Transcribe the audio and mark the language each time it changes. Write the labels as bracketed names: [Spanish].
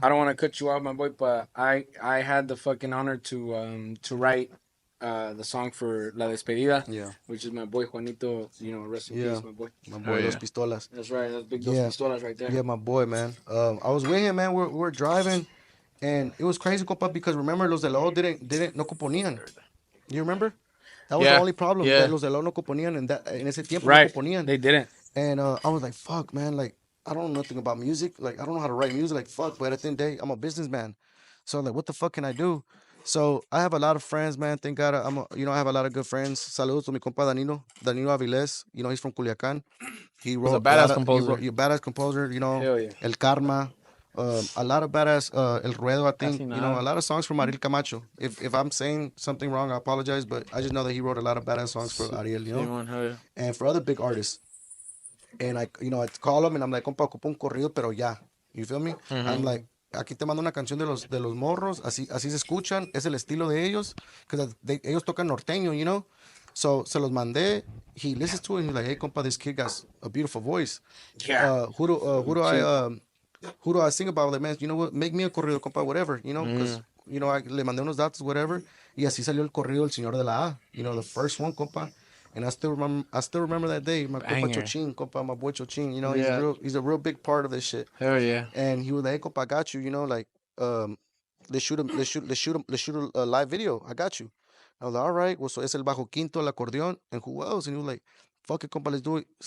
[English] I don't want to cut you off, my boy, but I had the fucking honor to write the song for La Despedida, which is my boy Juanito, you know, rest in peace, my boy. My boy, Dos Pistolas. That's right, that's big Dos Pistolas right there. Yeah, my boy, man. I was with him, man. We're driving, and it was crazy, compa, because remember, los de la O didn't [Spanish] no componían. [English] You remember? That was the only problem. [Spanish] That los de la O no componían, and that en ese tiempo no componían. [English] They didn't. And I was like, fuck, man, like, I don't know nothing about music. Like, I don't know how to write music. Like, fuck, but at the end of the day, I'm a businessman. So, like, what the fuck can I do? So, I have a lot of friends, man. Thank God, I have a lot of good friends. [Spanish] Saludos to mi compa Danilo Avilés. [English] You know, he's from Culiacan. He wrote a badass composer. Badass composer, you know. Hell yeah. El Karma. A lot of badass, El Ruedo, I think. You know, a lot of songs from Ariel Camacho. If I'm saying something wrong, I apologize, but I just know that he wrote a lot of badass songs for Ariel, you know. And for other big artists. And I call him and I'm like, compa, [Spanish] ocupo un corrido, pero ya. [English] You feel me? [Spanish] I'm like, aquí te mando una canción de los morros, así se escuchan, es el estilo de ellos, because ellos tocan norteño, you know? [English] So, [Spanish] se los mandé, [English] he listens to it, and he's like, hey, compa, this kid got a beautiful voice. Yeah. Who do I sing about? Like, man, you know what, make me a corrido, compa, whatever, you know? Because, you know, I [Spanish] le mandé unos datos, [English] whatever, [Spanish] y así salió el corrido [English] El Señor de la A, you know, the first one, compa. And I still remember that day. My compa Chochin, compa, my boy Chochin, you know, he's a real big part of this shit. Hell yeah. And he was like, hey, compa, I got you, you know, like, let's shoot a live video. I got you. I was like, all right, well, so [Spanish] es el bajo quinto, el acordeón, [English] and who else? And he was like, fuck it, compa, let's do it.